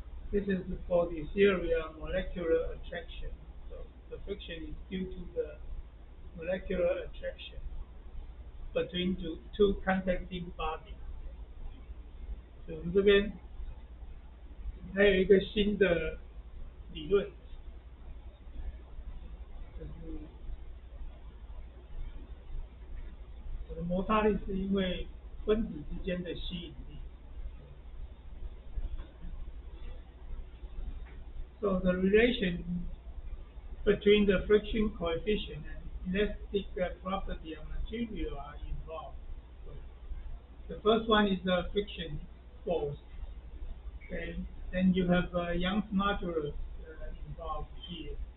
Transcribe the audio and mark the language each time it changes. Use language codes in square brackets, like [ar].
[en] This is for the theory of molecular attraction. So the friction is due to the molecular attraction between two contacting bodies. [zh] 所以我们这边还有一个新的理论，就是我的摩擦力是因为分子之间的吸引力。 [en] So the relation between the friction coefficient and elastic property of material are involved. So the first one is the friction force. Okay, then you have Young's modulus involved here.